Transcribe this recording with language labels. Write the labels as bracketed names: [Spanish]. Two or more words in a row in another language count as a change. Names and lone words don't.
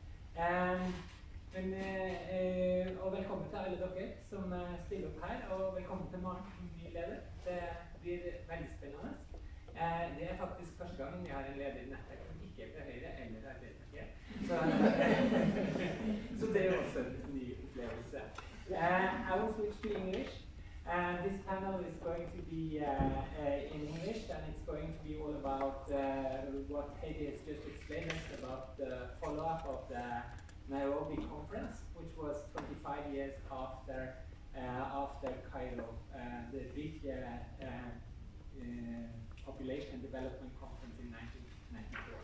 [Norwegian] Og velkommen til alle dere som stiller opp her, og velkommen til Maren, ny leder. Det blir veldig spennende. Det faktisk første gangen vi har en leder i nettverk som ikke fra Høyre eller Arbeiderpartiet. Så det også en ny opplevelse. [English] I will switch to English. This panel is going to be in English, and it's going to be all about what Heidi has just explained us about the follow-up of the Nairobi conference, which was 25 years after Cairo, the big population development conference in 1994.